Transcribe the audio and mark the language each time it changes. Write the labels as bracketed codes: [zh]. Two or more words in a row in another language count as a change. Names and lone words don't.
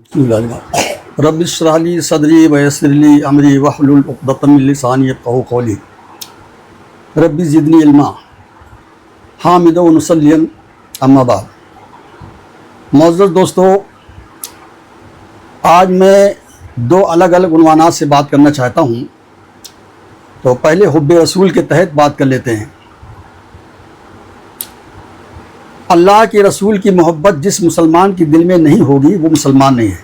[ar] رب اشرح لي صدري ويسر لي أمري واحلل عقدةً من لساني يفقهوا قولي رب زدني علما حامدا ومصليا أما بعد. [ur] معزز دوستوں، آج میں دو الگ الگ عنوانات سے بات کرنا چاہتا ہوں. تو پہلے حبِ رسول کے تحت بات کر لیتے ہیں. اللہ کے رسول کی محبت جس مسلمان کے دل میں نہیں ہوگی وہ مسلمان نہیں ہے.